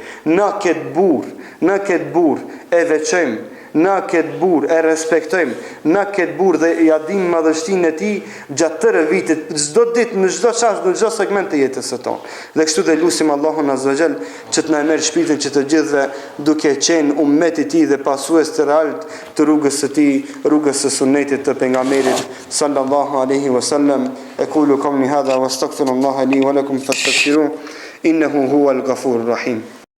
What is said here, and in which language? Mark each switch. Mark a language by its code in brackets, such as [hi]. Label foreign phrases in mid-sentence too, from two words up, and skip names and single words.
[sq] Na këtë burr e veçojmë, na këtë burr e respektojmë, na këtë burr dhe ja dim madhështinë e tij gjatë tërë vitit, çdo ditë, në çdo çast, në çdo segment të jetës së tonë. Dhe kështu dhe lutim Allahun [ar] عز وجل [sq] që të na merr shpirtin që të gjithëve duke qenë ummet i tij dhe pasues të realt të rrugës së tij, rrugës së sunetit të pejgamberit [ar] صلى الله عليه وسلم. أقول قولي هذا وأستغفر الله لي ولكم فاستغفروه إنه هو الغفور الرحيم.